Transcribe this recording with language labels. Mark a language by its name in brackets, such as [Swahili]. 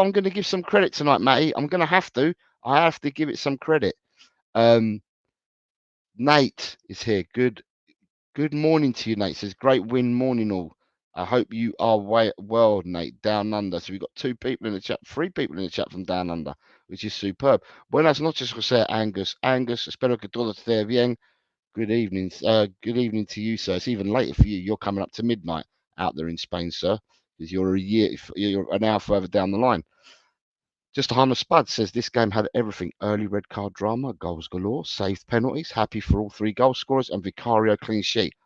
[English] I'm going to give some credit tonight, Matty. I'm going to have to. I have to give it some credit. Nate is here. Good morning to you, Nate. Says, great win, morning all. I hope you are well, Nate, down under. So we've got 2 people in the chat, 3 people in the chat from down under, which is superb. [Spanish] Buenas noches, José Angus. Angus, espero que todo esté bien. [English] Good evening. Good evening to you, sir. It's even later for you. You're coming up to midnight out there in Spain, sir, because you're an hour further down the line. Just a Hammer Spud says this game had everything: early red card drama, goals galore, saved penalties, happy for all 3 goal scorers, and Vicario clean sheet.